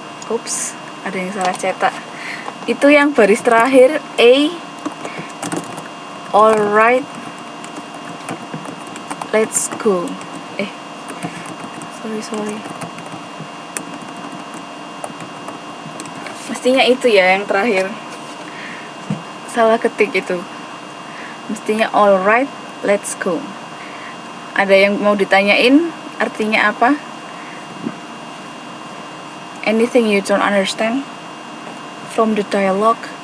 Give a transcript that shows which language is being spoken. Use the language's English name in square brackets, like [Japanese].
[Indonesian] Oops, ada yang salah cetak. Itu yang baris terakhir A. Alright. [English] Let's go. Sorry. [Indonesian] Mestinya itu ya yang terakhir. Salah ketik itu. [English] Mestinya alright, let's go. [Indonesian] Ada yang mau ditanyain artinya apa? [English] Anything you don't understand from the dialogue?